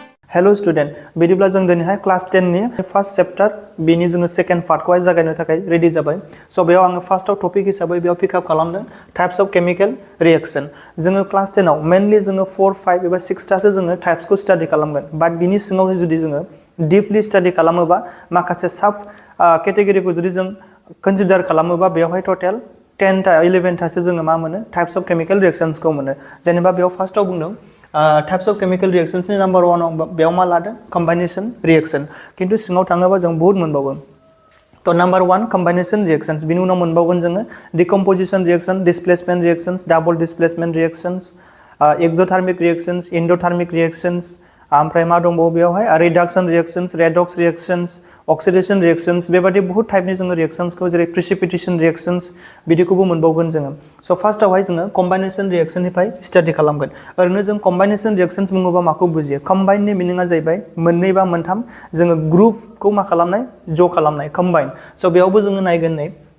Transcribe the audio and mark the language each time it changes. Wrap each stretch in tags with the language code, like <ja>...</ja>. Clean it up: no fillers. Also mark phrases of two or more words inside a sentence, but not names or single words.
<en>hello student</en> <brx>बिदिब्ला जों दिनैहाय क्लास 10 नि</brx> <en>first chapter</en> <brx>बेनि जोङो</brx> <en>second part</en> <brx>खौहाय जागायनो थाखाय रेडी जाबाय सो बेयाव आङो फार्स्टआव टपिक हिसाबै बेयाव पिकआप खालामदों</brx> <en>types of chemical reaction</en> <brx>जोङो क्लास 10 आव मेनलि जोङो 4 5 एबा 6 तासो जोङो टाइप्स को स्टडी खालामगोन बाट बिनि सिङाव जुदि जोङो</brx> <en>deeply study</en> <brx>खालामोबा माखासे</brx> <en>sub category</en> <brx>को जुदि जों कन्सिडर खालामोबा बेयावहाय टोटल 10 ता 11 तासो जोङो मा मोनो</brx> <en>types of chemical reactions</en> <brx>को मोनो जेनेबा बेयाव फार्स्टआव बुंदों</brx> <en>types of chemical reactions</en> <brx>नि नंबर 1 बेयाव मा लादों</brx> <en>combination reaction</en> <brx>किंतु सिङाव थाङोबा जों बहुत मोनबावो तो</brx> <en>number 1 combination reactions</en> <brx>बिनि उनाव मोनबावगोन जोङो</brx> <en>decomposition reaction displacement reactions double displacement reactions exothermic reactions endothermic</en> <brx>रिएक्शंस आमफ्राय मा दंबावो बेयावहाय</brx> <en>reduction reactions redox reactions oxidation reactions</en> <brx>बेबादि बहुत टाइपनि जोङो रिएक्शंस को जेरै</brx> <en>precipitation reactions</en> <brx>बिदिखौबो मोनबावगोन जोङो सो फार्स्टआवहाय जोङो</brx> <en>combination reaction</en> <brx>निफ्राय स्टाडी खालामगोन ओरैनो जों</brx> <en>combination reactions</en> <brx>बुङोबा माखौ बुजियो कम्बाइन नि मिनिंआ जाहैबाय मोननै बा मोनथाम जोङो ग्रुप को मा खालामनाय ज' खालामनाय कम्बाइन सो बेयावबो जोङो नायगोन नै</brx>